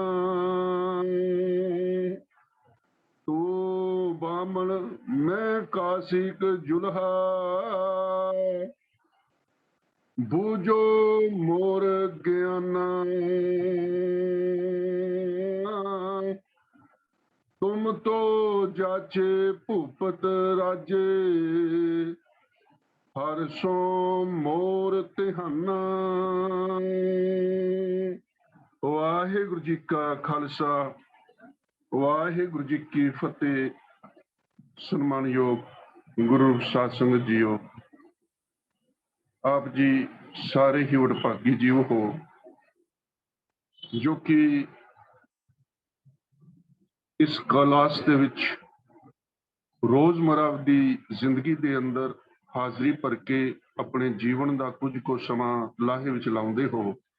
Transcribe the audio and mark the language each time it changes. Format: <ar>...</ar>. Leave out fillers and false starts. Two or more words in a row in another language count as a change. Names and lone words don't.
<hi>तू बामण मैं काशिक जुल्हा, बूझो मोर ज्ञाना। तुम तो जाचे भूपत राजे, ਹਰ ਸੋ ਮੋਰ ਤਿਹਾਨਾ।</hi> <pa>ਵਾਹਿਗੁਰੂ ਜੀ ਕਾ ਖਾਲਸਾ, ਵਾਹਿਗੁਰੂ ਜੀ ਕੀ ਫਤਿਹ। ਸਨਮਾਨਯੋਗ ਗੁਰੂ ਸਾਧ ਸੰਗਤ ਜੀਓ, ਆਪ ਜੀ ਸਾਰੇ ਹੀ ਵਡਭਾਗੀ ਜੀਵ ਹੋ ਜੋ ਕਿ ਇਸ ਕਲਾਸ ਦੇ ਵਿੱਚ ਰੋਜ਼ਮਰਾ ਦੀ ਜ਼ਿੰਦਗੀ ਦੇ ਅੰਦਰ ਹਾਜ਼ਰੀ ਭਰ ਕੇ ਆਪਣੇ ਜੀਵਨ ਦਾ ਕੁਝ ਕੁ ਸਮਾਂ ਲਾਹੇ ਵਿੱਚ ਲਾਉਂਦੇ ਹੋ।</pa>